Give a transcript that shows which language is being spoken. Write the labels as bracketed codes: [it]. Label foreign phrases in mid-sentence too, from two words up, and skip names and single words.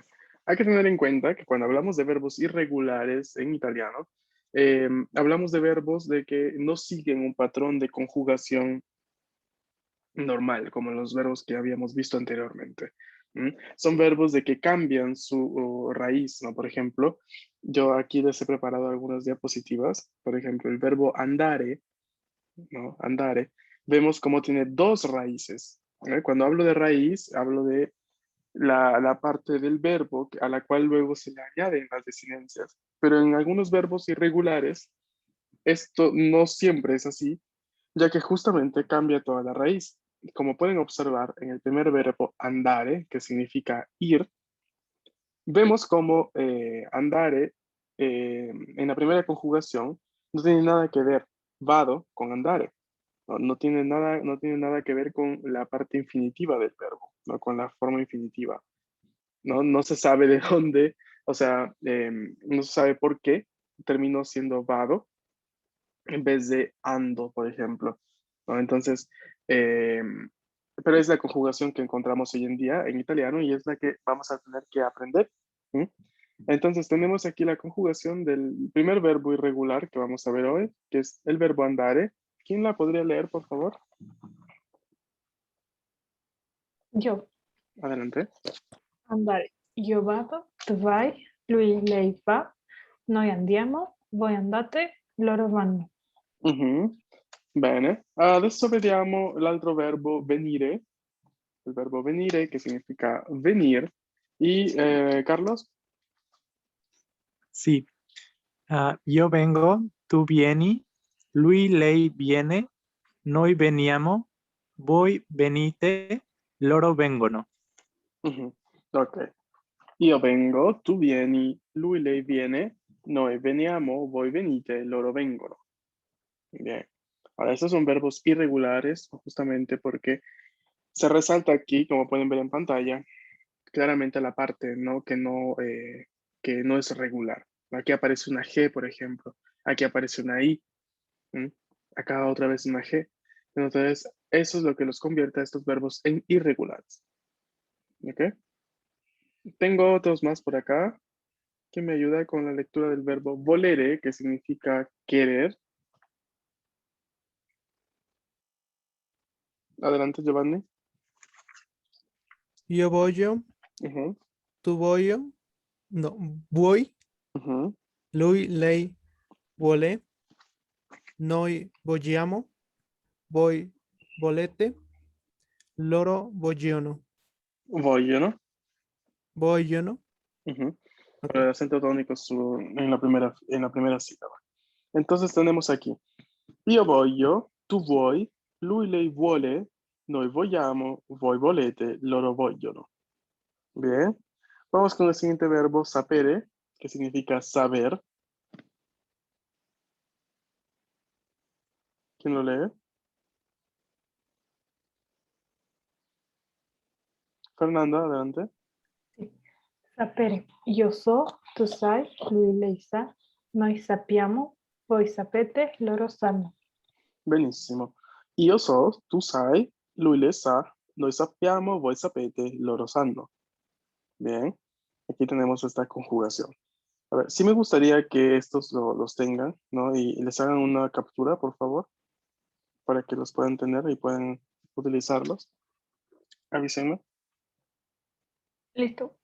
[es] Hay que tener en cuenta que cuando hablamos de verbos irregulares en italiano, hablamos de verbos de que no siguen un patrón de conjugación normal, como los verbos que habíamos visto anteriormente. Son verbos de que cambian su raíz, ¿no? Por ejemplo, yo aquí les he preparado algunas diapositivas. Por ejemplo, el verbo andare, ¿no? Andare, vemos cómo tiene dos raíces. Cuando hablo de raíz, hablo de la parte del verbo a la cual luego se le añaden las desinencias. Pero en algunos verbos irregulares, esto no siempre es así, ya que justamente cambia toda la raíz. Como pueden observar en el primer verbo andare, que significa ir, vemos como andare en la primera conjugación no tiene nada que ver vado con andare. No tiene nada que ver con la parte infinitiva del verbo, ¿no? Con la forma infinitiva. No se sabe de dónde, o sea, no se sabe por qué terminó siendo vado en vez de ando, por ejemplo, ¿no? Entonces, eh, pero es la conjugación que encontramos hoy en día en italiano y es la que vamos a tener que aprender. ¿Sí? Entonces, tenemos aquí la conjugación del primer verbo irregular que vamos a ver hoy, que es el verbo andare. ¿Quién la podría leer, por favor? [it] Io. [es] Adelante. [it] Andare. Io vado, tu vai, lui, lei va, noi andiamo, voi andate, loro vanno. Bene. Adesso vediamo l'altro verbo venire, il verbo venire che significa venir. [es] Y Carlos, Sí. Yo vengo, tú [it] vieni, lui, lei viene, noi veniamo, voi venite, loro vengono. ok. Io vengo, tu vieni, lui, lei viene, noi veniamo, voi venite, loro vengono. [es] Bien. Ahora, estos son verbos irregulares, justamente porque se resalta aquí, como pueden ver en pantalla, claramente la parte, ¿no? Que no es regular. Aquí aparece una G, por ejemplo. Aquí aparece una I. ¿Mm? Acá otra vez una G. Entonces, eso es lo que los convierte a estos verbos en irregulares. ¿Ok? Tengo otros más por acá que me ayuda con la lectura del verbo volere, que significa querer. Adelante, Giovanni. [it] Io voglio, Ujú, tu voglio, no, vuoi, ujú. lui, lei vuole, noi vogliamo, voi volete, loro vogliono. Vogliono. Vogliono. [es] Ujú. Con Ok. el acento tónico en la primera sílaba. Entonces tenemos aquí, [it] io voglio, tu vuoi, lui, lei vuole, noi vogliamo, voi volete, loro vogliono. [es] Bien. Vamos con el siguiente verbo, sapere, que significa saber. ¿Quién lo lee? Fernanda, adelante. [it] Sì. Sapere. Io so, tu sai, lui, lei sa, noi sappiamo, voi sapete, loro sanno. Benissimo. Io so, tu sai, lui le sa, noi sappiamo, voi sapete, loro sanno. [es] Bien. Aquí tenemos esta conjugación. A ver, sí me gustaría que estos los tengan, ¿no? Y les hagan una captura, por favor, para que los puedan tener y puedan utilizarlos. Avísenme. Listo.